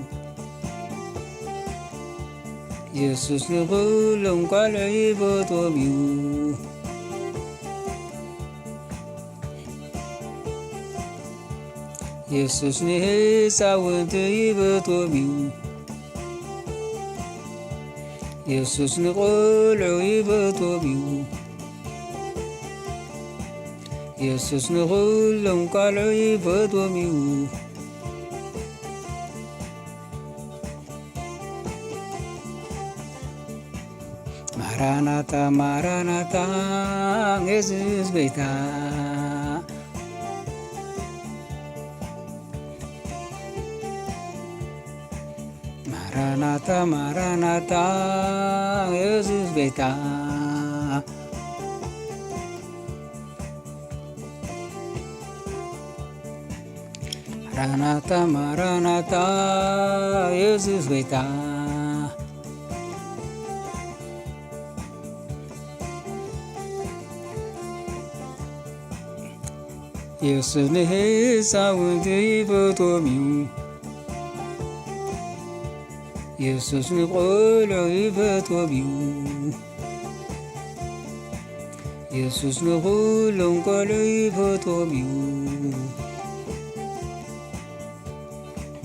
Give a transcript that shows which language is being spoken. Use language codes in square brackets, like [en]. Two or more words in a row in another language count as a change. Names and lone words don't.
[ti] ኢየሱስ ንኩሎም ቆልዑ ይፈትዎም እዩ። ኢየሱስ ንሕፃውንቲ ይፈትዎም እዩ። ኢየሱስ ንቆልዑ ይፈትዎም እዩ። ኢየሱስ ንኩሎም ቆልዑ ይፈትዎም እዩ። [am] ማራናታ ማራናታ ኢየሱስ ጌታ። ማራናታ ማራናታ ኢየሱስ ጌታ። ማራናታ ማራናታ ኢየሱስ ጌታ። [ti] ኢየሱስ ንሕፃውንቲ ይፈትዎም እዩ። ኢየሱስ ንቆልዑ ይፈትዎም እዩ። ኢየሱስ ንኩሎም ቆልዑ ይፈትዎም እዩ።